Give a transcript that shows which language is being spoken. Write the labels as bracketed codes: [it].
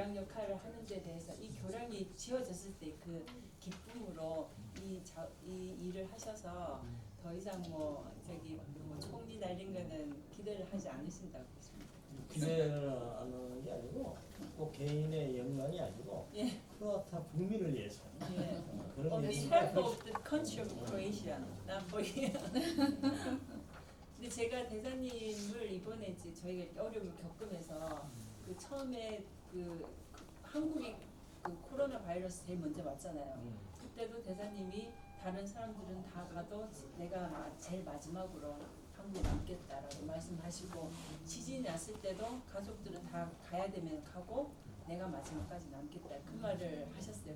[ko] 교량 역할을 하는 데 대해서 이 교량이 지어졌을 때 그 기쁨으로 이 일을 하셔서 더 이상 뭐 총리 날린 거는 기대를 하지 않으신다고 보십니다. 기대를 하는 게 아니고 꼭 개인의 영광이 아니고 예. 크로아티아 국민을 위해서 예. 그런 [en] On behalf of the country of Croatia, not for you. [ko] 근데 제가 대사님을 이번에 이제 저희가 어려움을 겪으면서 그 처음에 그 한국이 그 코로나 바이러스 제일 먼저 왔잖아요. 그때도 대사님이 다른 사람들은 다 가도 내가 제일 마지막으로 한국에 남겠다라고 말씀하시고 지진이 났을 때도 가족들은 다 가야 되면 가고 내가 마지막까지 남겠다 그 말을 하셨어요.